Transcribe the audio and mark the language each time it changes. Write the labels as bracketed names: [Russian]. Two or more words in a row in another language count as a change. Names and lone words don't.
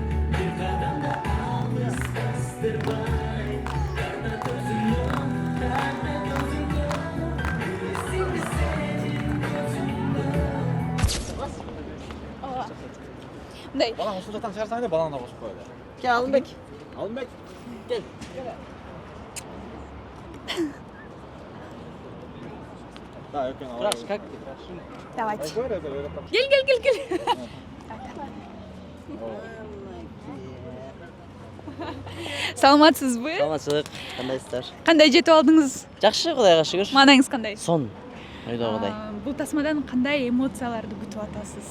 [Kyrgyz] Мындай. Балаң ушул жактан чыгарсаң эле балаңа кошуп коелу. Кел Алымбек. Алымбек, кел. Да, экөөң алып. [Russian] Как? Давайте. Говори, [Kyrgyz] Кел. Саламатсызбы? Саламатчылык, кандайсыздар? Кандай жетип алдыңыз? Жакшы, Кудайга шүгүр. Маанайыңыз кандай? Сон. Ойдогудай. Бул тасмадан кандай эмоцияларды күтүп атасыз?